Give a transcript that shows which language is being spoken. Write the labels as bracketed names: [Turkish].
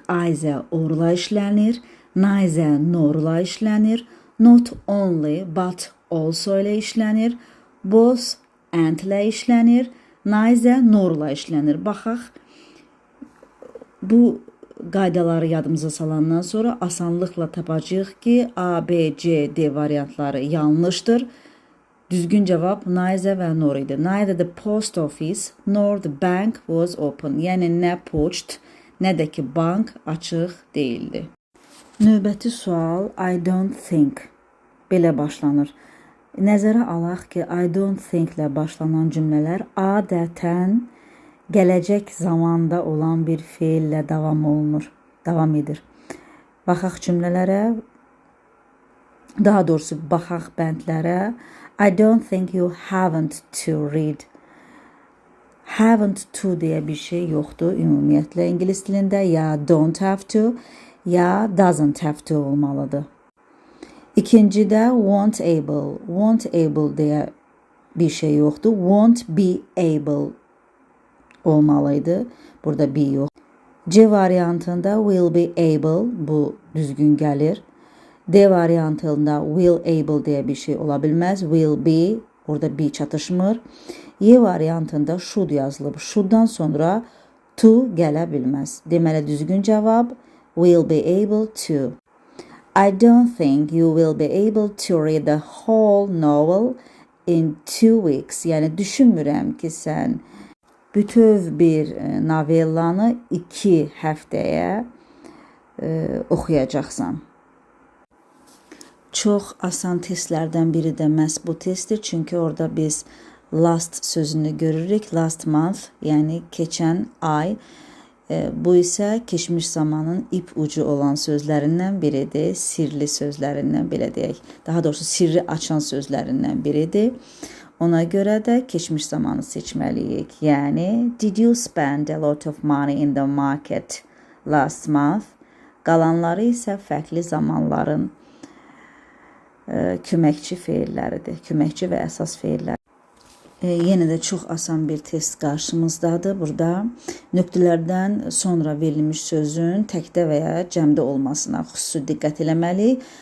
[Azerbaijani] Either orla işlənir, neither norla işlənir, not only but also ilə işlənir, both and ilə işlənir, neither norla işlənir. Baxaq, bu qaydaları yadımıza salandan sonra asanlıqla tapacağıq ki, A, B, C, D variantları yanlışdır. Düzgün cavab neither və nor idi. [English] Neither the post office nor the bank was open. [Azerbaijani] Yəni nə poçt, nə də ki bank açıq değildi. Növbəti sual I don't think belə başlanır. Nəzərə alaq ki, I don't think ilə başlanan cümlələr adətən gələcək zamanda olan bir feillə davam edir. Baxaq cümlələrə, daha doğrusu baxaq bəndlərə. [English] I don't think you haven't to read. [Azerbaijani] Haven't to deyə bir şey yoxdur ümumiyyətlə ingilis dilində. Ya don't have to, ya doesn't have to olmalıdır. İkincidə won't able. Won't able deyə bir şey yoxdur. Won't be able olmalıydı. Burada be yox. C variantında will be able, bu düzgün gəlir. D variantında will able deyə bir şey ola bilməz. Will be, orada be çatışmır. Y variantında should yazılıb. Shoulddan sonra to gələ bilməz. Deməli düzgün cavab will be able to. [English] I don't think you will be able to read the whole novel in 2 weeks. [Azerbaijani] Yəni düşünmürəm ki, sən bütöv bir novellanı 2 həftəyə oxuyacaqsan. Çox asan testlərdən biri də məhz bu testdir. Çünki orada biz last sözünü görürük. Last month, yəni keçən ay. Bu isə keçmiş zamanın ip ucu olan sözlərindən biridir. Sirli sözlərindən belə deyək. Daha doğrusu sirri açan sözlərindən biridir. Ona görə də keçmiş zamanı seçməliyik. [English] Yəni, did you spend a lot of money in the market last month? [Azerbaijani] Qalanları isə fərqli zamanların köməkçi feilləridir. Köməkçi və əsas feillər. Yenə də çox asan bir test qarşımızdadır. Burada nöqtələrdən sonra verilmiş sözün təkdə və ya cəmdə olmasına xüsusi diqqət eləməliyik.